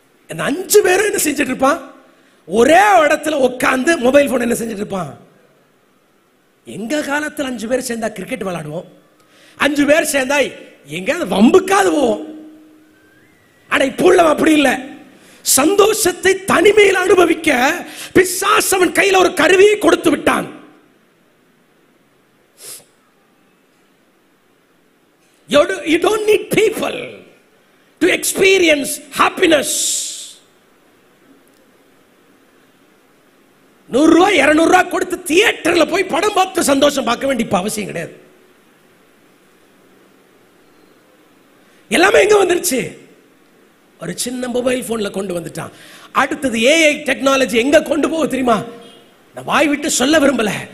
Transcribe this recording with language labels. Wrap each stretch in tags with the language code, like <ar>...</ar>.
<ta>அந்த 5 பேரும் என்ன செஞ்சிட்டு இருப்பான்? ஒரே இடத்துல உட்கார்ந்து மொபைல் போன் என்ன செஞ்சிட்டு இருப்பான்? எங்க காலத்தில் 5 பேர் சேர்ந்தா கிரிக்கெட் விளையாடுவோம், 5 பேர் சேர்ந்தாய் எங்கேயாவது வம்புக்காது போவோம். ஆனா இப்போ உள்ளவன் அப்படி இல்லை. சந்தோஷத்தை தனிமையில் அனுபவிக்க பிசாசு அவன் கையில் ஒரு கருவியை கொடுத்து விட்டான்.</ta> <en>You don't need people to experience happiness.</en> <ta>100 ரூபாய் 200 ரூபாய் கொடுத்து தியேட்டர்ல போய் படம் பார்த்து சந்தோஷம் பார்க்க வேண்டிய அவசியம் கிடையாது. எல்லாமே எங்க வந்துருச்சு? ஒரு சின்ன மொபைல் போன்ல கொண்டு வந்துட்டான். அடுத்தது ஏஐ டெக்னாலஜி எங்க கொண்டு போக தெரியுமா? நான் வாய் விட்டு சொல்ல விரும்பல.</ta>